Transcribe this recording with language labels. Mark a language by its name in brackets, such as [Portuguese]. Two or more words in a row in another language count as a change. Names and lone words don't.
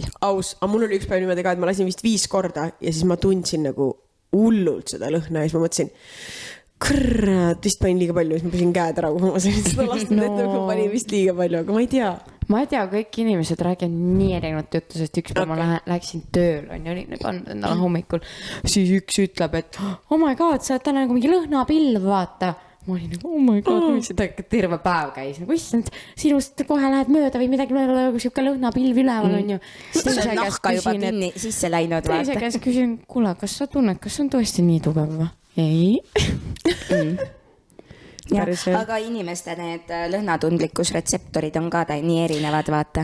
[Estonian] Aus, aga mul oli üks päev niimoodi ka, et ma lasin vist 5 korda ja siis ma tundsin nagu hullult seda lõhna ja siis ma mõtlesin, vist panin liiga palju ja siis ma püsin käed ära, kui ma sain seda lastud, et ma panin vist liiga palju, aga ma ei tea. Ma ei tea, kõik inimesed räägivad nii erinevat juttu, sest üks päev ma läksin tööl, on ju, olin endale hommikul, siis üks ütleb, et [English] oh my god, [Estonian] sa oled täna nagu mingi lõhnapilv, vaata. Ma olin nagu, [English] oh my god, [Estonian] mis seda terve päev käis. Nagu issand, sinust kohe lähed mööda või midagi, kui siuke lõhnapilv üleval on ju. See on nahka juba kinni sisse läinud. Teise käest küsin, kuule, kas sa tunned, kas on tõesti nii tugev või? Ei. Aga inimeste need lõhnatundlikkusretseptorid on ka nii erinevad, vaata.